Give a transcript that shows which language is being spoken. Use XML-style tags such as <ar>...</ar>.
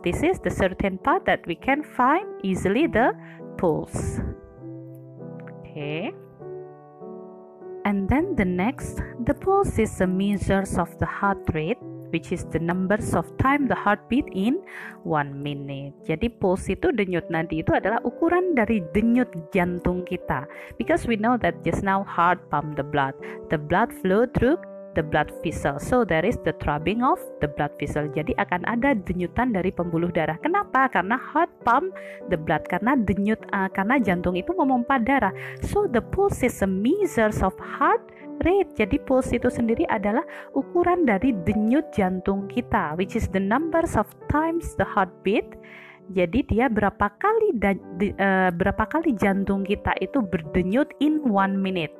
<en>This is the certain part that we can find easily the pulse. Okay. And then the next, the pulse is a measure of the heart rate, which is the numbers of time the heartbeat in 1 minute.</en> <id>Jadi pulse itu, denyut nadi itu adalah ukuran dari denyut jantung kita.</id> <en>Because we know that just now heart pump the blood flow through the blood vessel. So there is the throbbing of the blood vessel.</en> <id>Jadi akan ada denyutan dari pembuluh darah. Kenapa? Karena</id> <en>heart pump the blood.</en> <id>Karena karena jantung itu memompa darah.</id> <en>So the pulse is a measure of heart rate.</en> <id>Jadi pulse itu sendiri adalah ukuran dari denyut jantung kita,</id> <en>which is the numbers of times the heartbeat.</en> <id>Jadi dia berapa kali jantung kita itu berdenyut</id> <en>in 1 minute.</en>